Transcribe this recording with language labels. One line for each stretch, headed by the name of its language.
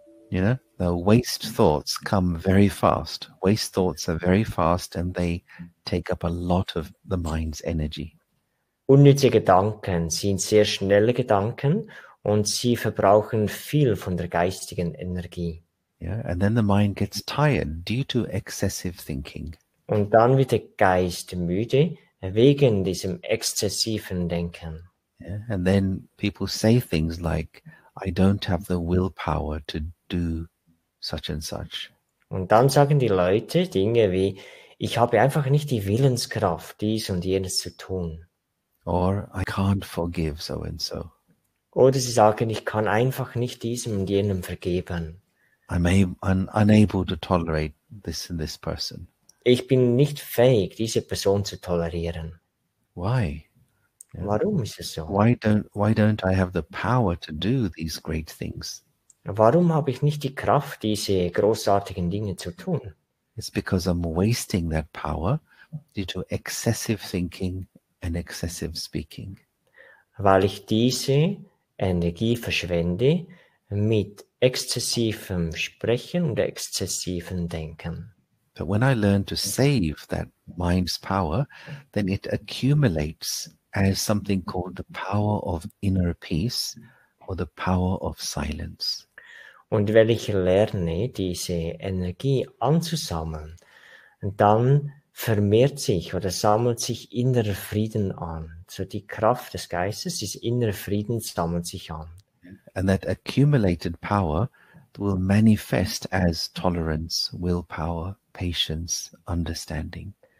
English: You know, the waste thoughts come very fast. Waste thoughts are very fast and they take up a lot of the mind's energy.
German: Unnütze Gedanken sind sehr schnelle Gedanken und sie verbrauchen viel von der geistigen Energie.
English: Yeah, and then the mind gets tired due to excessive thinking.
German: Und dann wird der Geist müde wegen diesem exzessiven Denken.
English: Yeah, and then people say things like, I don't have the willpower to do such and such.
German: Und dann sagen die Leute Dinge wie, ich habe einfach nicht die Willenskraft, dies und jenes zu tun.
English: Or I can't forgive so and so.
German: Oder sie sagen, ich kann einfach nicht diesem und jenem vergeben.
English: I'm unable to tolerate this and this person.
German: Ich bin nicht fähig, diese Person zu tolerieren.
English: Why? Yeah.
German: Warum ist es so?
English: Why don't I have the power to do these great things?
German: Warum habe ich nicht die Kraft, diese großartigen Dinge zu tun?
English: It's because I'm wasting that power due to excessive thinking and excessive speaking.
German: Weil ich diese Energie verschwende mit exzessivem Sprechen und exzessivem Denken.
English: But when I learn to save that mind's power, then it accumulates as something called the power of inner peace or the power of silence.
German: Und wenn ich lerne, diese Energie anzusammeln, dann vermehrt sich oder sammelt sich innerer Frieden an. So die Kraft des Geistes, dieses innere Frieden sammelt sich an.
English: And that accumulated power will manifest as tolerance, willpower, patience, understanding.